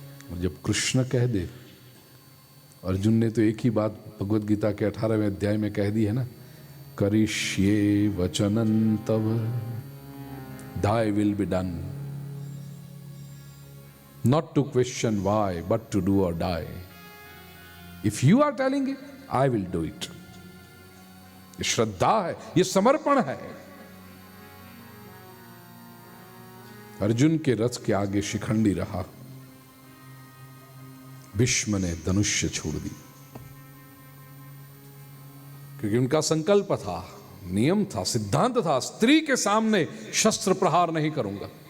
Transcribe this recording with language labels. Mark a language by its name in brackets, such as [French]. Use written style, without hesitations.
[Hindi] और जब कृष्ण कह दे, अर्जुन ने तो एक ही बात भगवद गीता के 18वें अध्याय में कह दी है ना, [Sanskrit] करिष्ये वचनं तव [English] thy will be done, not to question why but to do or die. If you are telling it, I will do it. [Hindi] ये श्रद्धा है, ये समर्पण है। अर्जुन के रथ के आगे शिखंडी रहा, भीष्म ने धनुष्य छोड़ दी, क्योंकि उनका संकल्प था, नियम था, सिद्धांत था, स्त्री के सामने शस्त्र प्रहार नहीं करूंगा।